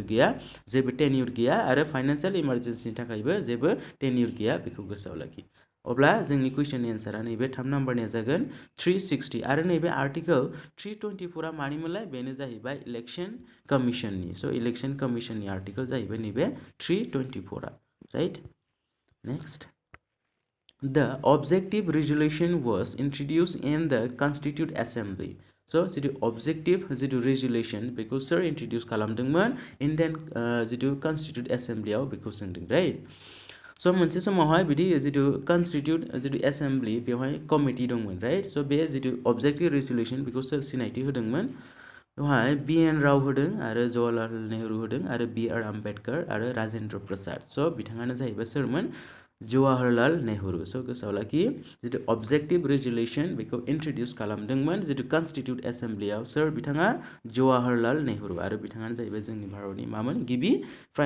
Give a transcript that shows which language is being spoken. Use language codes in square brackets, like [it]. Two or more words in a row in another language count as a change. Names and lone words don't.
[brx] गैया जेबो टेन्युर गैया आरो [en] financial emergencyni [brx] थाखायबो जेबो टेन्युर गैया बेखौ गोसोआव लाखि अब्ला जोंनि कुइसननि एन्सारा नैबे 3 नाम्बारनिया जागोन 360 आरो नैबे आर्टिकल 324 आ मानिमोनलाय बेनो जाहैबाय [en] election commissionni [brx] सो इलेक्शन कमिशननि आर्टिकल जाहैबाय नैबे 324 आ [en] right next The objective resolution was introduced in the Constituent Assembly. [brx] So, जितु objective जितु resolution बेखौ सोर introduce खालामदोंमोन Indian जितु [en] Constituent Assembly [brx] आव बेखौ सोंदों right? So मोनसे समावहाय बिदि जितु Constituent जितु Assembly बेवहाय कमिटि दंमोन right? So बे जितु [en] objective resolution [brx] बेखौ सोर सिनायथि होदोंमोन बेवहाय BN राव होदों आरो जवाहरलाल नेहरू होदों आरो BR आम्बेडकर आरो राजेन्द्र प्रसाद सो बिथाङानो जाहैबाय सोरमोन जवाहरलाल नेहरू सो गोसोआव लाखि जितु [en] objective resolution [brx] बेखौ इन्ट्रोड्यूस खालामदोंमोन जितु [en] constitute assemblyaw [brx] सोर बिथाङा जवाहरलाल नेहरू आरो बिथाङानो जाहैबाय जोंनि भारतनि मामोन गिबि प्राइम